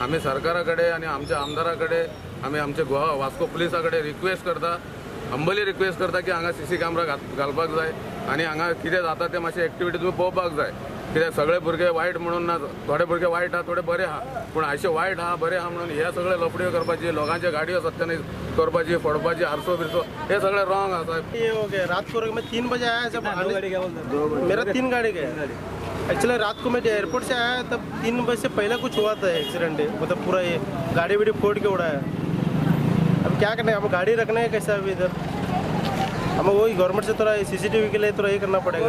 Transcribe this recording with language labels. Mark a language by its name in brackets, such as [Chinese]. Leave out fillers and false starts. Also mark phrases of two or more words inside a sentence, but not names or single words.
[Konkani] आमी सरकारा कडेन आनी आमच्या आमदारा कडेन आमी आमचे गोवा वास्को पुलिसा कडेन रिक्वेस्ट करता, [English] humbly request [Konkani] करता की हांगा [English] CC camera [Konkani] घालपाक जाय आनी हांगा कितें जाता ते मातशे एक्टिविटी तुमी पळोवपाक जाय। कित्याक सगळे भुरगे वायट म्हणून ना, थोडे भुरगे वायट आहा, थोडे बरे आहा, पूण अशे वायट आहा बरे आहा म्हणून हे सगळे लफड्यो करपाची, लोकांच्या गाडयो सत्यानाश करपाची, फोडपाची, आरसो बिरसो हे सगळे रॉंग आसा। [Hindi] ये हो गया रात को मैं 3 बजे आया, जब मेरा 3 गाड़ी गया। एक्चुअली रात को मैं एयरपोर्ट से आया तब 3 बजे से पहले कुछ हुआ था एक्सीडेंट, मतलब पूरा ये गाड़ी वीडी फोड़ के उड़ाया। अब क्या करना है, अब गाड़ी रखना है कैसा अभी इधर, हमें वही गवर्नमेंट से थोड़ा CCTV के लिए थोड़ा ये करना पड़ेगा।